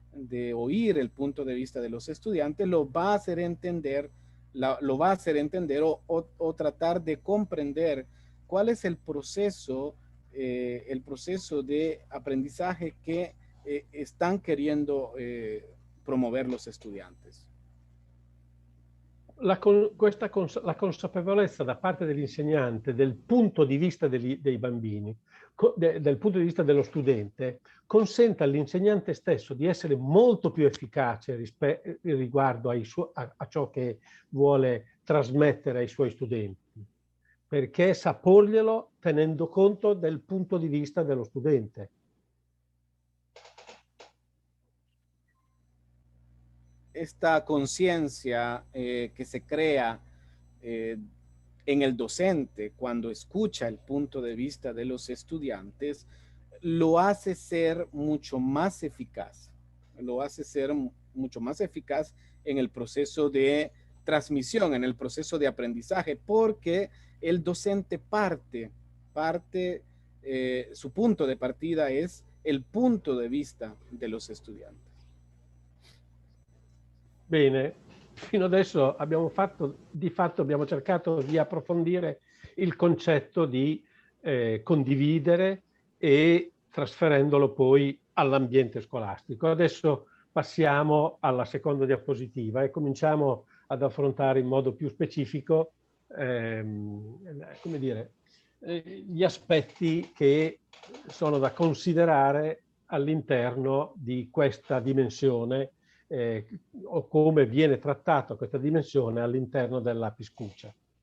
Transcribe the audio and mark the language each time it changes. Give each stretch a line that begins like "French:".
Spanish: de oír el punto de vista de los estudiantes, lo va a hacer entender, o tratar de comprender cuál es el proceso de aprendizaje que están queriendo promover los estudiantes.
Italian: La consapevolezza da parte dell'insegnante del punto di vista dei bambini, del punto di vista dello studente, consente all'insegnante stesso di essere molto più efficace riguardo a ciò che vuole trasmettere ai suoi studenti, perché sa porglielo tenendo conto del punto di vista dello studente.
Spanish: Esta conciencia que se crea en el docente cuando escucha el punto de vista de los estudiantes, lo hace ser mucho más eficaz. Lo hace ser mucho más eficaz en el proceso de transmisión, en el proceso de aprendizaje, porque el docente su punto de partida es el punto de vista de los estudiantes.
Italian: Bene, fino adesso di fatto abbiamo cercato di approfondire il concetto di condividere e trasferendolo poi all'ambiente scolastico. Adesso passiamo alla seconda diapositiva e cominciamo ad affrontare in modo più specifico come dire, gli aspetti che sono da considerare all'interno di questa dimensione o come viene trattata questa dimensione all'interno della Piscucha.